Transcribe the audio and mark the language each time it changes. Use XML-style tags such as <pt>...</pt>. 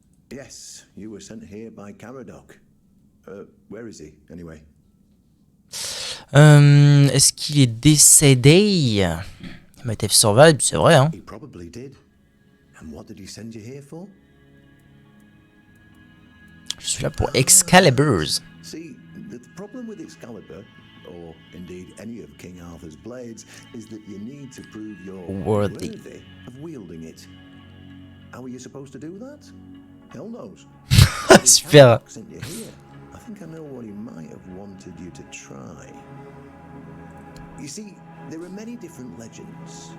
<en>Yes, you were sent here by Caradoc. Where is he, anyway?</en> <fr>Est-ce qu'il est décédé?</fr> <en>Might have survived,</en> <fr>c'est vrai, hein.</fr> <en>He probably did. And what did he send you here for?</en> <fr>Je suis là pour Excaliburs.</fr> <en>See, the problem with Excalibur, or indeed any of King Arthur's blades, is that you need to prove you're Worthy. worthy of wielding it. How are you supposed to do that? Hell knows.</en> <fr>Super.</fr> <en>Caradoc sent you here. I think I know what he might have wanted you to try. You see, there are many different legends.</en>